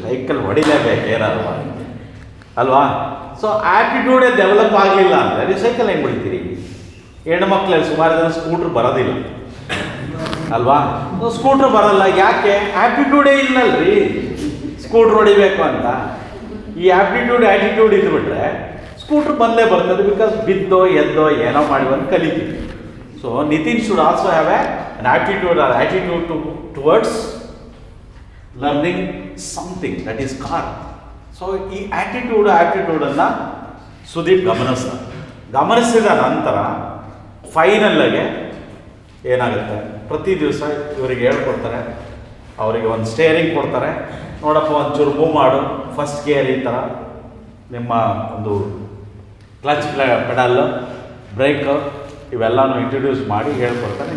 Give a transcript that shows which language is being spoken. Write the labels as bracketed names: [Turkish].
[Kannada] Cycle ಹೊಡಿಲೇಬೇಕು ಏನಾದ್ರು ಅಲ್ವಾ? So ಆ್ಯಟಿಟ್ಯೂಡೇ develop ಆಗಲಿಲ್ಲ ಅಂದರೆ ನೀವು ಸೈಕಲ್ ಹೆಂಗೆ ಹೊಡಿತೀರಿ? ಹೆಣ್ಣು ಮಕ್ಕಳಲ್ಲಿ ಸುಮಾರು ಜನ ಸ್ಕೂಟ್ರ್ ಬರೋದಿಲ್ಲ ಅಲ್ವಾ? ಸ್ಕೂಟ್ರ್ ಬರಲ್ಲ. ಯಾಕೆ? ಆ್ಯಪ್ಟಿಟ್ಯೂಡೇ ಇಲ್ಲಲ್ರಿ ಸ್ಕೂಟ್ರ್ ಹೊಡಿಬೇಕು ಅಂತ. ಈ ಆ್ಯಟಿಟ್ಯೂಡ್ ಇದ್ಬಿಟ್ರೆ ಸ್ಕೂಟ್ರ್ ಬಂದೇ ಬರ್ತದೆ. ಬಿಕಾಸ್ ಬಿದ್ದೋ ಎದ್ದೋ ಏನೋ ಮಾಡಿ ಒಂದು ಕಲಿತೀವಿ. [English] So Nitin should also have an attitude towards learning something, that is car. [Kannada] So ಈ ಆ್ಯಟಿಟ್ಯೂಡನ್ನು ಸುದೀಪ್ ಗಮನಿಸಿದ ನಂತರ ಫೈನಲ್ಲಾಗೆ ಏನಾಗುತ್ತೆ, ಪ್ರತಿ ದಿವಸ ಇವರಿಗೆ ಹೇಳ್ಕೊಡ್ತಾರೆ. ಅವರಿಗೆ ಒಂದು ಸ್ಟೇರಿಂಗ್ ಕೊಡ್ತಾರೆ. ನೋಡಪ್ಪ, ಒಂಚೂರು ಮೂವ್ ಮಾಡು, ಫಸ್ಟ್ ಗೇರ್ ಈ ಥರ, ನಿಮ್ಮ ಒಂದು ಕ್ಲಚ್ ಪೆಡಲ್ಲು, ಬ್ರೇಕು, ಇವೆಲ್ಲನೂ ಇಂಟ್ರಡ್ಯೂಸ್ ಮಾಡಿ ಹೇಳ್ಕೊಡ್ತಾನೆ.